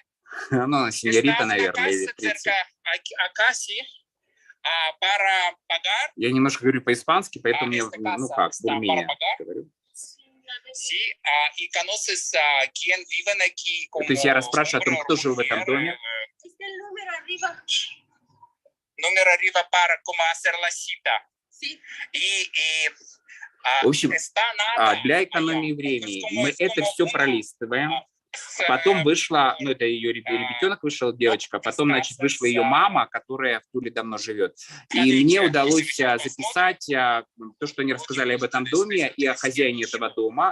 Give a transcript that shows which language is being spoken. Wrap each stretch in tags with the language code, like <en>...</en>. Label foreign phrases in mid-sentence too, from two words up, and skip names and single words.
<ru>Ну, сеньорита, наверное, или принцесса. Я немножко говорю по-испански, поэтому мне, ну как, более-менее говорю. То есть я расспрашиваю о том, кто жил в этом доме.</ru> <es>Номер arriba para como hacer la cita.</es> <ru>В общем, для экономии времени мы это все пролистываем. Потом вышла, ну это ее ребятенок вышел, девочка, потом, значит, вышла ее мама, которая в Туле давно живет. И мне удалось записать то, что они рассказали об этом доме и о хозяине этого дома.</ru>